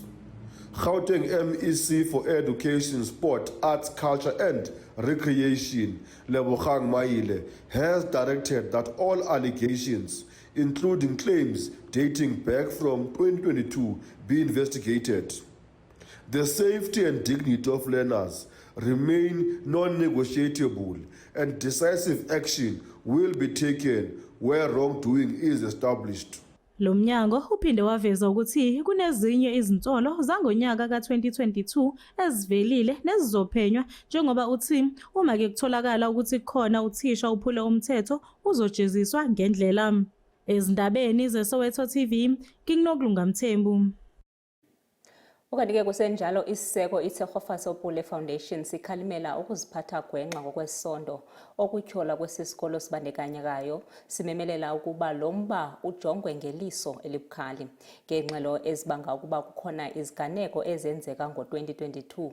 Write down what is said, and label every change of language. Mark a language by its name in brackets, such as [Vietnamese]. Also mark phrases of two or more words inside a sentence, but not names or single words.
[English] Gauteng MEC for Education, Sport, Arts, Culture and Recreation, Lebogang Maile, has directed that all allegations, including claims dating back from 2022, be investigated. The safety and dignity of learners remain non-negotiable, and decisive action will be taken where wrongdoing is established. [Zulu] Lo mnyango uphinde waveza ukuthi kunezinye izinsolo zangonyaka ka-2022 ezivelile nezizophenywa njengoba uthi uma ke kutholakala ukuthi khona uthisha uphule umthetho uzojeziswa ngendlela. Ezindabeni zeSoweto TV, Nginokulunga Mthembu. [Xhosa] Ukanti-ke kusenjalo isiseko iTshegofatso Foundation sikhalimela ukuziphatha gwenxa ngokwesondo okutyhola kwesisikolo sibandekanyekayo simemelela ukuba lo mba ujongwe ngeliso elibukhali ngengxelo ezibanga ukuba kukhona iziganeko ezenzeka ngo-2022.